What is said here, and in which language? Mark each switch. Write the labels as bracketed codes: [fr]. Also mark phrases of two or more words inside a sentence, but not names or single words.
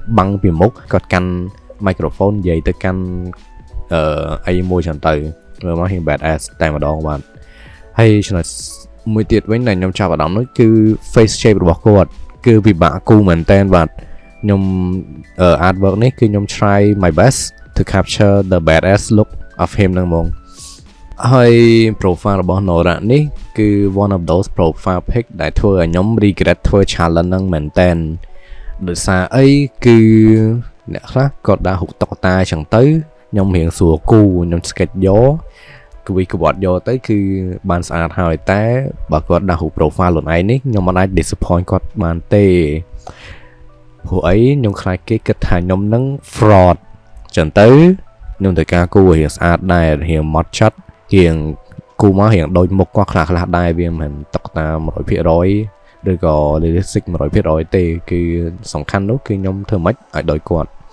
[km] បាំងពីមុខគាត់កាន់ microphone និយាយទៅកាន់អីមួយចឹងទៅមើលមករៀង badass តែម្ដងបាទហើយចំណុចមួយទៀតវិញដែលខ្ញុំចាប់អារម្មណ៍នោះគឺ [en] face shape [km] របស់គាត់គឺពិបាកគូមែនតើបាទខ្ញុំ artwork នេះគឺខ្ញុំ [en] try my best to capture the badass look of him [km] ហ្នឹងហ្មងហើយ profile របស់ Nora នេះគឺ [en] one of those profile pic [km] ដែលធ្វើឲ្យខ្ញុំ regret ធ្វើ challenge ហ្នឹង មែនតើដោយសារអីគឺអ្នកខ្លះគាត់ដាក់រូបតុក្កតាចឹងទៅខ្ញុំរៀងស្រួលគូខ្ញុំ sketch យកគួយក្បត់ យកទៅគឺបានស្អាតហើយតែបើគាត់ដាក់រូប profile ខ្លួនឯងនេះខ្ញុំមិនអាច disappoint គាត់បានទេព្រោះអីខ្ញុំខ្លាចគេគិតថាខ្ញុំនឹង fraud ចឹងទៅខ្ញុំត្រូវការគូរៀងស្អាតដែររៀងម៉ត់ចត់រៀងគូមករៀងដូចមុខគាត់ខ្លះដែរវាមិនតុក្កតា 100% ឬក៏ realistic 100% ទេគឺសំខាន់នោះគឺខ្ញុំធ្វើម៉េចឲ្យដូចគាត់